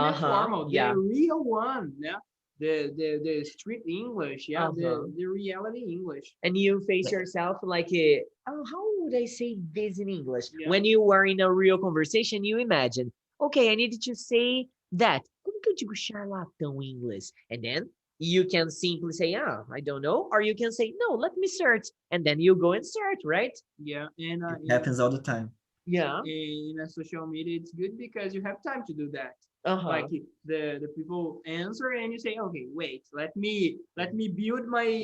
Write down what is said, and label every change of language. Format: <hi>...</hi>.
<en>Uh-huh, formal. yeah. The real one, yeah. The street English, yeah. Uh-huh. The reality English. And you face yourself like, oh, how would I say this in English? Yeah. When you are in a real conversation, you imagine, okay, I need to say that.</en> <pt>Como que eu digo charlatão em inglês?</pt> <en>And then you can simply say, I don't know. Or you can say, no, let me search. And then you go and search, right? Yeah, and It happens all the time. Yeah. in a social media, it's good because you have time to do that. Uh-huh. Like the people answer and you say, okay, wait, let me build my</en>